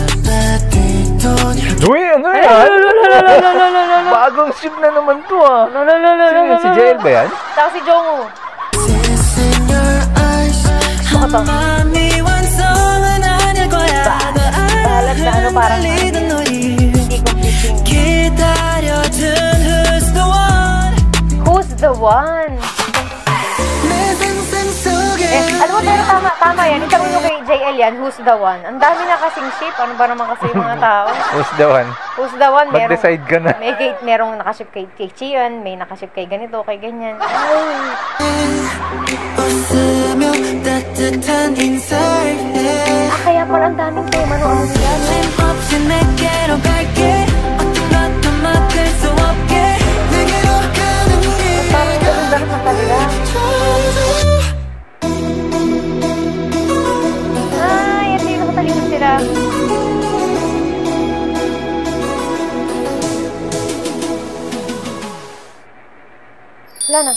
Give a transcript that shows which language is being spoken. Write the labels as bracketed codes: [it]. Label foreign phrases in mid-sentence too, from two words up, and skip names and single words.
[tl] Uy, ano yan? Bagong ship na naman to Sino si JL ba yan? Saka si Jongwoo. Ano to? Bahalat na parang hindi completing. [en] Who's the one? [tl] Ano mo, pero tama yan. Itanong nyo kay JL style yan, [en] Who's the One. [tl] Ang dami na kasing ship. Ano ba naman kasi yung mga tao? [en] Who's the one? Who's the One? [tl] Mag-decide ka na. Merong nakaship kay Chion, may nakaship kay ganito, kay ganyan. [ko] 웃으며 따뜻한 인사를 해 [tl] Kaya pala ang daming tema no ano yan. [ko] 없이 내게로 갈게 어떤 것도 막을 수 없게 내게로 가는 길 [tl] Parang ganun na talaga. Ay, ito yung nakatalikod sila. Wala na.